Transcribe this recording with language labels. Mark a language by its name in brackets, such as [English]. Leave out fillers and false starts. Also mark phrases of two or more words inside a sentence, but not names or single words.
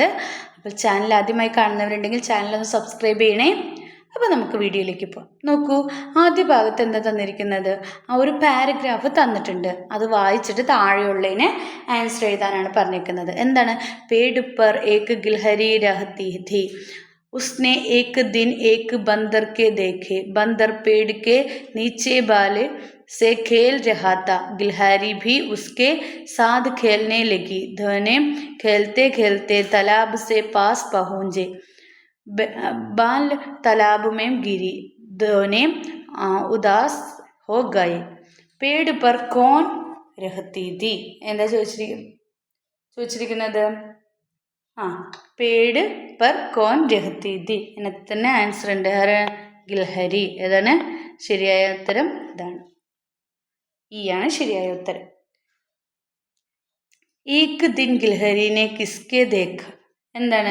[Malayalam] അപ്പോൾ ചാനൽ ആദ്യമായി കാണുന്നവരുണ്ടെങ്കിൽ ചാനലൊന്ന് സബ്സ്ക്രൈബ് ചെയ്യണേ. അപ്പോൾ നമുക്ക് വീഡിയോയിലേക്ക് പോകാം. നോക്കൂ, ആദ്യ ഭാഗത്ത് എന്താ തന്നിരിക്കുന്നത്? ഒരു പാരഗ്രാഫ് തന്നിട്ടുണ്ട്. അത് വായിച്ചിട്ട് താഴെയുള്ളതിന് ആൻസർ എഴുതാനാണ് പറഞ്ഞിരിക്കുന്നത്. എന്താണ്? [Hindi] പേട് പർ ഏക് ഗിൽഹരി രഹത്തി थी, उसने एक दिन एक बंदर के देखे, बंदर पेड़ के नीचे बाल से खेल रहा था, गिलहरी भी उसके साथ खेलने लगी, दोनों खेलते खेलते तालाब से पास पहुँचे, बाल तालाब में गिरी, दोनों उदास हो गए, पेड़ पर कौन रहती थी? [Malayalam] എന്താ ചോദിച്ചിരിക്കുന്നത്? [Hindi] पेड़ पर कौन रहती थी. [Malayalam] ഇതിനകത്ത് തന്നെ ആൻസർ ഉണ്ട്. ഗിൽഹരി. ഏതാണ് ശരിയായ ഉത്തരം? ഇതാണ്, ഈ ആണ് ശരിയായ ഉത്തരം. [Hindi] एक दिन गिलहरीने किसके देखा. എന്താണ്?